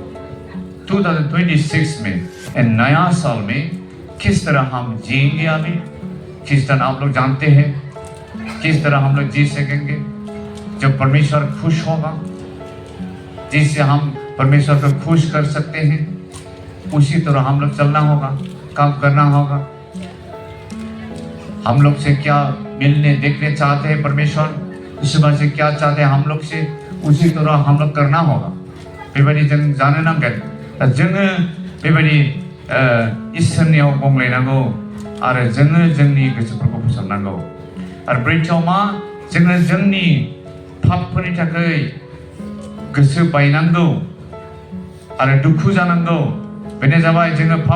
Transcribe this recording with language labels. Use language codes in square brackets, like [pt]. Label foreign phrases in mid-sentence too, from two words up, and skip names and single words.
[hi] 2026 में नया साल में किस तरह हम जिएंगे अभी किस तरह आप लोग जानते हैं किस तरह हम लोग जी सकेंगे जब परमेश्वर खुश होगा जिससे हम परमेश्वर को खुश कर सकते हैं उसी तरह हम लोग चलना होगा काम करना होगा हम लोग से क्या मिलने देखने चाहते हैं परमेश्वर उस बात से क्या चाहते हैं हम लोग से उसी तरह हम लोग करना [brx] होगा बेबायदि जों जानो नांगोन जोङो बेबायदि इसोरनियाव गंग्लायनांगौ आरो जोङो जोंनि गोसोफोरखौ फोसाबनांगौ आरो ब्रैथियाव मा जोङो जोंनि पापफोरनि थाखाय गोसो बायनांगौ आरो दुखु जानांगौ बेनो जाबाय जोङो पाप